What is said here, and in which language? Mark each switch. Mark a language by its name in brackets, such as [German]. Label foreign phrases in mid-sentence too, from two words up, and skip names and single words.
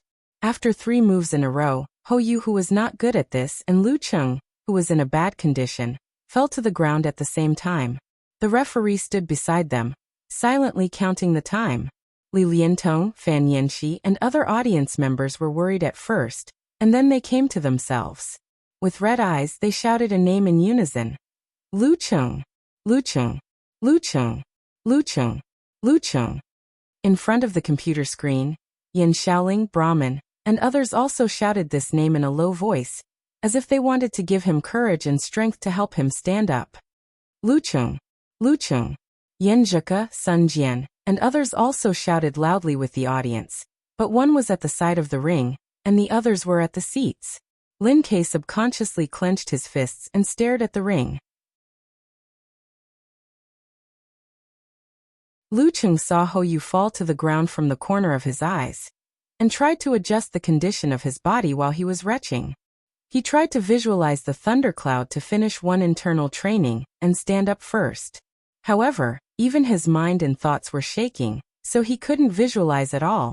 [English] After 3 moves in a row, Hou, who was not good at this, and Lu Cheng, who was in a bad condition, fell to the ground at the same time. The referee stood beside them, silently counting the time. Li Liantong, Fan Yanxi, and other audience members were worried at first, and then they came to themselves. With red eyes, they shouted a name in unison. Lu Cheng! Lu Cheng! Lu Cheng! Lu Cheng! Lu Cheng! In front of the computer screen, Yin Shaoling, Brahmin, and others also shouted this name in a low voice, as if they wanted to give him courage and strength to help him stand up. Lu Cheng! Lu Cheng! Yen Zhika, Sun Jian, and others also shouted loudly with the audience, but one was at the side of the ring, and the others were at the seats. Lin Ke subconsciously clenched his fists and stared at the ring. Lu Cheng saw Hou fall to the ground from the corner of his eyes, and tried to adjust the condition of his body while he was retching. He tried to visualize the thundercloud to finish one internal training and stand up first. However, even his mind and thoughts were shaking, so he couldn't visualize at all.